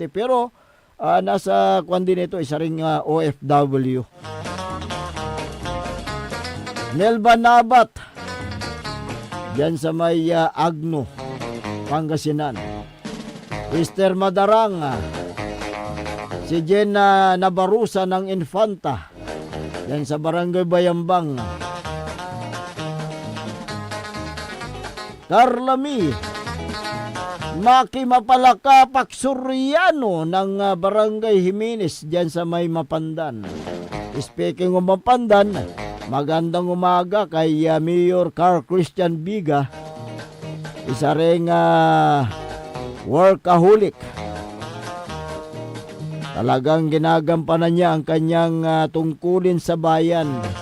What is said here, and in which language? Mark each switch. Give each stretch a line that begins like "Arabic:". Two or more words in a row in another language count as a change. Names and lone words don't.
Filipino: Pero nasa kwan din ito, isa ring OFW. Nelva Nabat, diyan sa may Agno, Pangasinan. Esther Madarang, si Jenna Nabarusa ng Infanta, diyan sa Barangay Bayambang. Carlami, Maki Mapalaka Paksuriano ng Barangay Jimenez diyan sa may Mapandan.
English: Speaking of
Filipino: Mapandan, magandang umaga kay Mayor Carl Christian Biga, isa ring workaholic. Talagang ginagampanan niya ang kanyang tungkulin sa bayan.